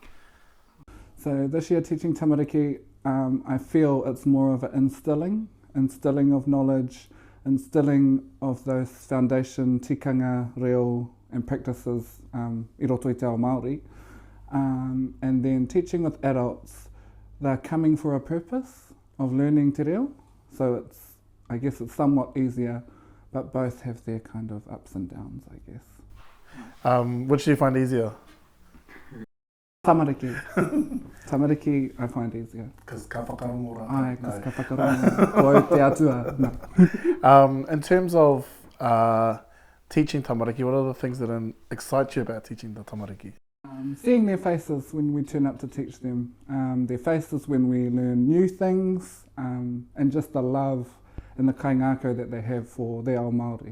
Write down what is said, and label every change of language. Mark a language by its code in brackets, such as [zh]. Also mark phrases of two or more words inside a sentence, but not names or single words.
[en] So this year teaching tamariki, I feel it's more of an instilling of knowledge, instilling of those foundation tikanga, reo and practices [mi] I roto i te Reo Māori. [en] And then teaching with adults, they're coming for a purpose of learning [mi] te reo. [en] So I guess it's somewhat easier, but both have their kind of ups and downs, I guess. Which do you find easier? Tamariki. Tamariki I find easier. [mi] Because ka whakarongo rā. Ai, because ka whakarongo. Ko te atua. [en] No. In terms of teaching tamariki, what are the things that excite you about teaching the tamariki? Seeing their faces when we turn up to teach them, their faces when we learn new things, and just the love and the kaingako that they have for their [mi] Reo Māori.